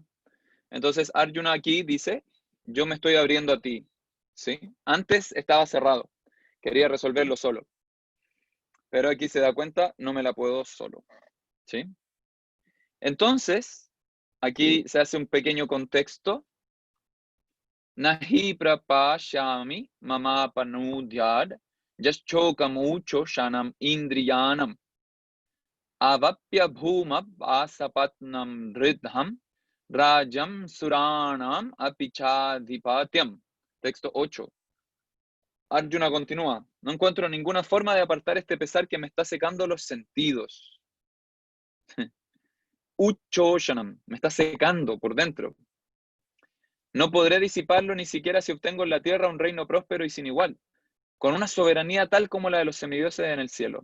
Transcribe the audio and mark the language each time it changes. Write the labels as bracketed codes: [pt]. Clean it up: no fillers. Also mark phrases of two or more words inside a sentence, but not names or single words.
[es] Entonces Arjuna aquí dice, yo me estoy abriendo a ti. ¿Sí? Antes estaba cerrado, quería resolverlo solo. Pero aquí se da cuenta, no me la puedo solo. ¿Sí? Entonces, aquí se hace un pequeño contexto. [sa] Nahi prapashami mama panudyad jaschokamucho shanam indriyanam avapya bhumab asapatnam ridham rajam suranam apichadhipatyam. [es] Texto 8. Arjuna continúa, no encuentro ninguna forma de apartar este pesar que me está secando los sentidos. Uchoshanam, me está secando por dentro. No podré disiparlo ni siquiera si obtengo en la tierra un reino próspero y sin igual, con una soberanía tal como la de los semidioses en el cielo.